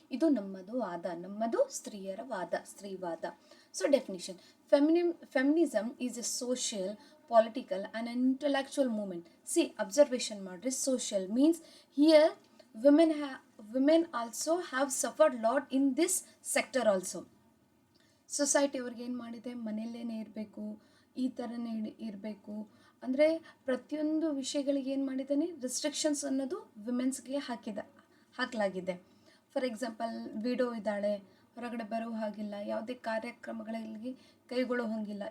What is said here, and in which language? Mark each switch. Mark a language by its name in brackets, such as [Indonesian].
[Kannada] ಇದು ನಮ್ಮದು ಸ್ತ್ರೀಯರ ವಾದ, ಸ್ತ್ರೀವಾದ. [English] So definition, feminism is a social, political and intellectual movement. See, observation ಮಾಡ್ರಿ, social means here women also have suffered lot in this sector also. [Kannada] Society ಅವ್ರಿಗೆ ಏನು ಮಾಡಿದೆ, ಮನೆಯಲ್ಲೇ ಇರಬೇಕು, ಈ ಥರನೇ ಇರಬೇಕು ಅಂದರೆ ಪ್ರತಿಯೊಂದು ವಿಷಯಗಳಿಗೆ ಏನು ಮಾಡಿದ್ದಾನೆ, ರಿಸ್ಟ್ರಿಕ್ಷನ್ಸ್ ಅನ್ನೋದು ವಿಮೆನ್ಸ್ಗೆ ಹಾಕಲಾಗಿದೆ. [English] for example, [Kannada] ವಿಡೋ ಇದ್ದಾಳೆ, ಹೊರಗಡೆ ಬರೋ ಹಾಗಿಲ್ಲ, ಯಾವುದೇ ಕಾರ್ಯಕ್ರಮಗಳಲ್ಲಿ ಕೈಗೊಳ್ಳೋ ಹಾಗಿಲ್ಲ.